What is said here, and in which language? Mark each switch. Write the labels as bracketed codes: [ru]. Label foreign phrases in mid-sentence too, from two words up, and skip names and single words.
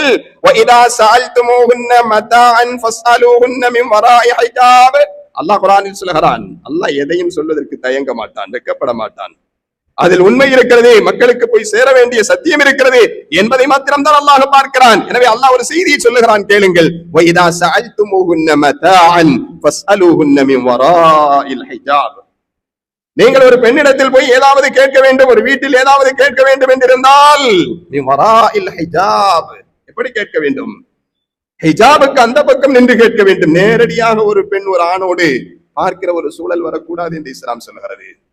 [ar] وإذا سألتموهن متاعا فاسألوهن من وراء حجاب. [ta] அல்லாஹ் குர்ஆனில் சொல்கிறான், அல்லாஹ் எதையும் சொல்வதற்கு தயங்க மாட்டான், வெட்கப்பட மாட்டான். அதில் உண்மை இருக்கிறது, மக்களுக்கு போய் சேர வேண்டிய சத்தியம் இருக்கிறது என்பதை மாத்திரம்தான் அல்லாஹ் பார்க்கிறான். எனவே அல்லாஹ் ஒரு செய்தியை சொல்லுகிறான், கேளுங்கள். [ar] وَإِذَا سَأَلْتُمُوهُنَّ مَتَاعًا فَاسْأَلُوهُنَّ مِنْ وَرَاءِ الْحِجَابِ. [ta] நீங்கள் ஒரு பெண்ணிடத்தில் போய் ஏதாவது கேட்க வேண்டும், ஒரு வீட்டில் ஏதாவது கேட்க வேண்டும் என்றிருந்தால் [ar] من وراء الحجاب. [ta] எப்படி கேட்க வேண்டும்? ஹிஜாபுக்கு அந்த பக்கம் நின்று கேட்க வேண்டும். நேரடியாக ஒரு பெண் ஒரு ஆணோடு பார்க்கிற ஒரு சூழல் வரக்கூடாது என்று இஸ்லாம் சொல்லுகிறது.